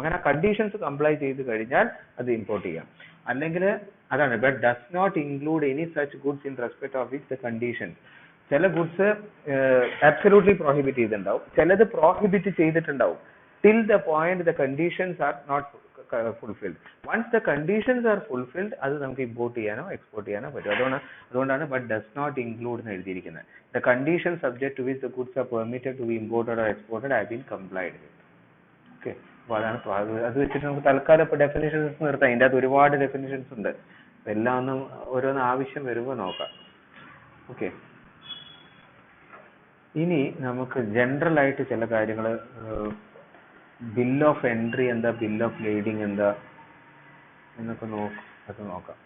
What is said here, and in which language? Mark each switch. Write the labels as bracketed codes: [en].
[ml] അങ്ങനെ conditions comply ചെയ്ത് കഴിഞ്ഞാൽ അത് ഇമ്പോർട്ട് ചെയ്യാം. അല്ലെങ്കിൽ അതാണ്, [en] But does not include any such goods in respect of which the conditions. [ml] ചില ഗുഡ്സ് അബ്സല്യൂട്ട്ലി പ്രോഹിബിറ്റ് ചെയ്തിട്ടുണ്ടാവും, ചിലത് പ്രോഹിബിറ്റ് ചെയ്തിട്ടുണ്ടാവും [en] till the point the conditions are not fulfilled. Once the conditions are fulfilled, [ml] അത് നമുക്ക് import ചെയ്യാനോ export ചെയ്യാനോ പറ്റും. അതുകൊണ്ടാണ് [en] but does not include [ml] എന്ന് എഴുതിയിരിക്കുന്നത്. [en] The conditions subject to which the goods are permitted to be imported or exported have been complied with. [ml] Okay, അപ്പോൾ അതാണ്. അത് വെച്ചിട്ട് നമുക്ക് തൽക്കാലം ഇപ്പോൾ ഡെഫിനിഷൻസ് നിർത്താം. ഇതിൻ്റെ അകത്ത് ഒരുപാട് ഡെഫിനിഷൻസ് ഉണ്ട്, എല്ലാം ഒന്നും ഓരോന്ന് ആവശ്യം വരുമ്പോൾ നോക്കാം. ഓക്കെ, ഇനി നമുക്ക് ജനറൽ ആയിട്ട് ചില കാര്യങ്ങൾ, ബിൽ ഓഫ് എൻട്രി എന്താ, ബിൽ ഓഫ് ലേഡിങ് എന്താ എന്നൊക്കെ നോക്കാം.